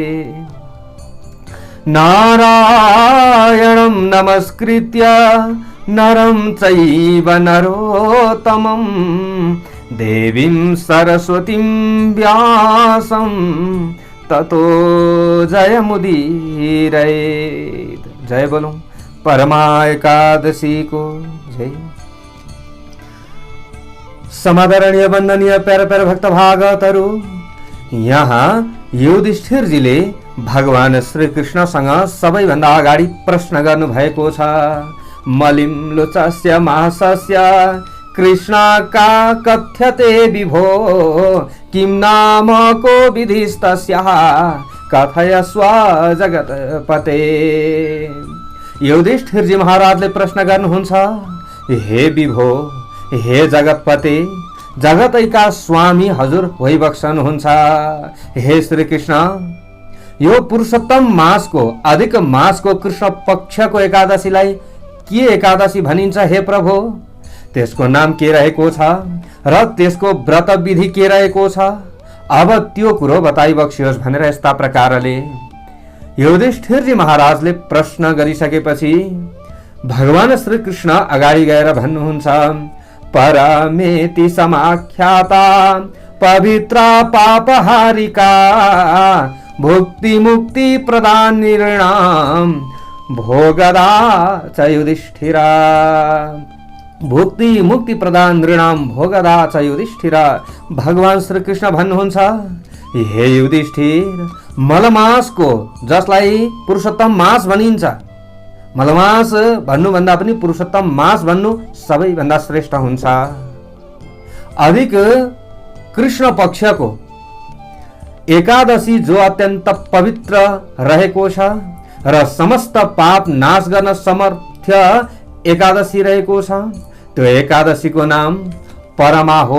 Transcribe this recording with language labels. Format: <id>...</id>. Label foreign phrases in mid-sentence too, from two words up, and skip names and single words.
<sa>नारायणं नमस्कृत्य नरं चैव नरोत्तमं देवीं सरस्वतीं व्यासं ततो जयमुदीरयेत्।</sa> <hi>जय बोलो परमा एकादशी को जय।</hi> <ne>समादरणीय वंदनीय प्यारे प्यारे भक्त भागवतहरू, यहाँ युधिष्ठिरजीले भगवान श्री कृष्णसँग सबैभन्दा अगाडि प्रश्न गर्नु भएको छ।</ne> <sa>मलिम लोचस्य मासस्य कृष्णका कथ्यते विभो किं नाम को विधिस्तस्याः कथयस्व जगत्पते।</sa> <ne>युधिष्ठिरजी महाराजले प्रश्न गर्नुहुन्छ, हे विभो, हे जगत्पते, जगतैका स्वामी हजुर भइबक्सनुहुन्छ। हे श्री कृष्ण, यो पुरुषोत्तम मासको अधिक मासको कृष्ण पक्षको एकादशीलाई के एकादशी भनिन्छ हे प्रभु? त्यसको नाम के रहेको छ र त्यसको व्रत विधि के रहेको छ? अब त्यो कुरो बताइबक्सियोस् भनेर यस्ता प्रकारले युधिष्ठिरजी महाराजले प्रश्न गरिसकेपछि भगवान श्री कृष्ण अगाडि गएर भन्नुहुन्छ,</ne> <sa>परमेति समाख्याता पवित्रा पापहारिका भुक्ति मुक्ति प्रदान नृणाम भोगदा च युधिष्ठिरा। भुक्ति मुक्ति प्रदान नृणाम भोगदा च युधिष्ठिरा।</sa> <ne>भगवान श्री कृष्ण भन्नुहुन्छ, हे युधिष्ठिर, मलमासको, जसलाई पुरुषोत्तम मास भनिन्छ, मलमास भन्नुभन्दा पनि पुरुषोत्तम मास भन्नु सबैभन्दा श्रेष्ठ हुन्छ। अधिक कृष्ण पक्षको एकादशी जो अत्यन्त पवित्र रहेको छ र समस्त पाप नाश गर्न समर्थ एकादशी रहेको छ, त्यो एकादशीको नाम परमा हो।</ne>